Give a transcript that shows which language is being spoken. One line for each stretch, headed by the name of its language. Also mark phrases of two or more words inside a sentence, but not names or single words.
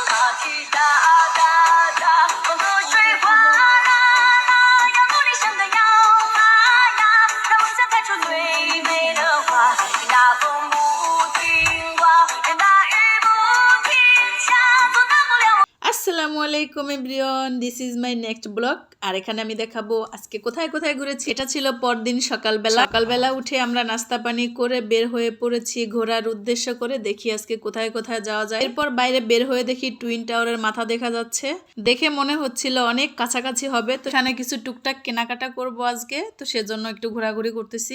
Chinese: 起哒哒哒，风和水哗啦啦，要努力像个摇啊呀，让梦想开出最美的花。听大风不停刮，任大雨不停下，阻挡不了我。
Arabic: السلام عليكم
English: everyone, this is my next blog.
Bangla: আর এখানে আমি দেখাবো আজকে কোথায় কোথায় ঘুরেছি। এটা ছিল পরদিন সকালবেলা উঠে আমরা নাস্তা পানি করে বের হয়ে পড়েছি ঘোরার উদ্দেশ্য করে। দেখি আজকে কোথায় কোথায় যাওয়া যায়। এরপর বাইরে বের হয়ে দেখি টুইন টাওয়ারের মাথা দেখা যাচ্ছে। দেখে মনে হচ্ছিল অনেক কাছাকাছি হবে, তো এখানে কিছু টুকটাক কেনাকাটা করব আজকে, তো সেজন্য একটু ঘোরাঘুরি করতেছি।